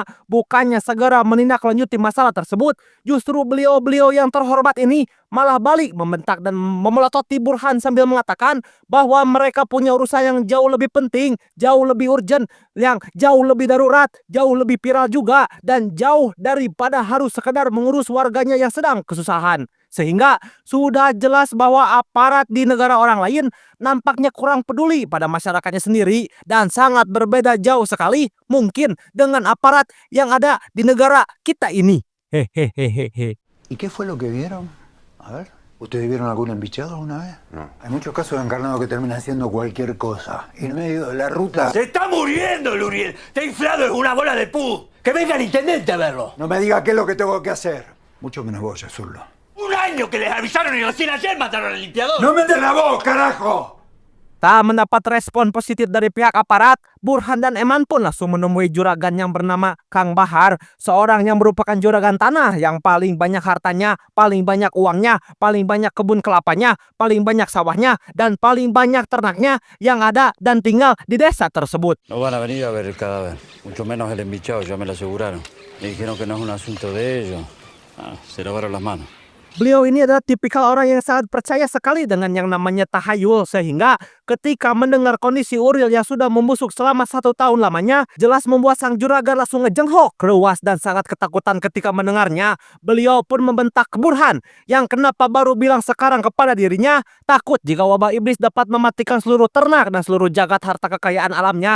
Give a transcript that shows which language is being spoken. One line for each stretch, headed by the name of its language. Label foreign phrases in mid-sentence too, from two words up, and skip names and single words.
Indonesian: Bukannya segera menindaklanjuti masalah tersebut, justru beliau-beliau yang terhormat ini malah balik membentak dan memelototi Burhan sambil mengatakan bahwa mereka punya urusan yang jauh lebih penting, jauh lebih urgent, yang jauh lebih darurat, jauh lebih viral juga, dan jauh daripada harus sekedar mengurus warganya yang sedang kesusahan. Sehingga sudah jelas bahwa aparat di negara orang lain nampaknya kurang peduli pada masyarakatnya sendiri dan sangat berbeda jauh sekali mungkin dengan aparat yang ada di negara kita ini. Hehehehe.
Spanish: ¿Y qué fue lo que vieron? A ver, ¿ustedes vieron algún embichado alguna vez? No. Hay muchos casos de encarnados que terminan haciendo cualquier cosa. Y en medio de la ruta... ¡Se está muriendo, Luriel! ¡Está inflado en una bola de pus! ¡Que venga el intendente a verlo! No me diga qué es lo que tengo que hacer. Mucho menos vos, Azullo. ¡Un año que les avisaron y recién ayer mataron al limpiador! ¡No me den la voz, carajo!
Indonesian: Tak mendapat respon positif dari pihak aparat, Burhan dan Eman pun langsung menemui juragan yang bernama Kang Bahar, seorang yang merupakan juragan tanah yang paling banyak hartanya, paling banyak uangnya, paling banyak kebun kelapanya, paling banyak sawahnya, dan paling banyak ternaknya yang ada dan tinggal di desa tersebut.
Spanish: No van a venir a ver el cadáver, mucho menos el embichado, ya me lo aseguraron. Me dijeron que no es un asunto de ellos. Se lavaron las manos.
Indonesian: Beliau ini adalah tipikal orang yang sangat percaya sekali dengan yang namanya tahayul, sehingga ketika mendengar kondisi Uriel yang sudah membusuk selama 1 tahun lamanya, jelas membuat sang juragan langsung ngejenghok, keruas dan sangat ketakutan ketika mendengarnya. Beliau pun membentak Burhan yang kenapa baru bilang sekarang kepada dirinya, takut jika wabah iblis dapat mematikan seluruh ternak dan seluruh jagat harta kekayaan alamnya.